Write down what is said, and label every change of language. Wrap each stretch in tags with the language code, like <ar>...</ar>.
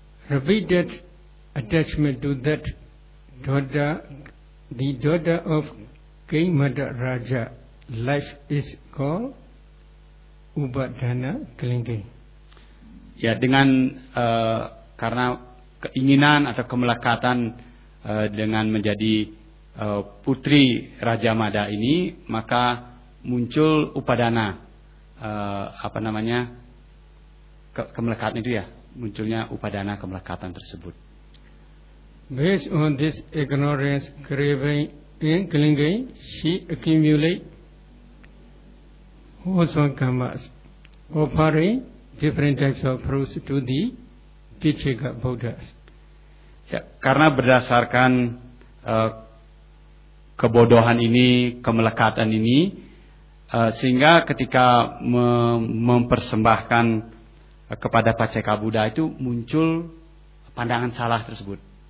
<en>Repeated attachment to that daughter, the daughter of King Madaraja, life is called Ubadana Kelingking.</en> <id>Ya dengan karena keinginan atau kemelekatan dengan menjadi putri Raja Mada ini, maka muncul upadana, apa namanya, kemelekatan itu ya, munculnya upadana kemelekatan tersebut.</id> <en>Based on this ignorance, craving and clinging, she accumulate wholesome karmas, offering different types of fruits to the Pichika Buddhas.</en> <id>Ya, karena berdasarkan kebodohan ini, kemelekatan ini, sehingga ketika mempersembahkan kepada Pacheka Buddha itu muncul pandangan salah tersebut.</id>